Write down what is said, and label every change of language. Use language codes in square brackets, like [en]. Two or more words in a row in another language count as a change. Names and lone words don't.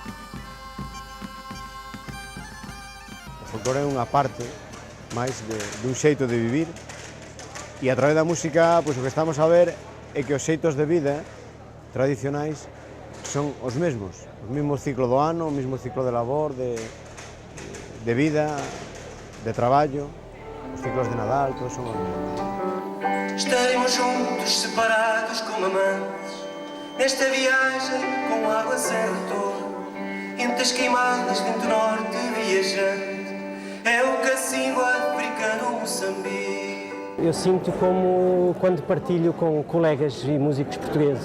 [gl] O folclore é unha parte máis dun xeito de vivir, e a través da música, pois, o que estamos a ver é que os xeitos de vida tradicionais son os mesmos ciclo do ano, o mesmo ciclo de labor, de vida, de traballo, os ciclos de Nadal, todos son os mesmos. [pt] Estaremos juntos, separados como amantes, nesta viagem com água sem retorno, entre as queimadas vento norte viajante, é o cacimbo africano Moçambique. Eu sinto como quando partilho com colegas e músicos portugueses.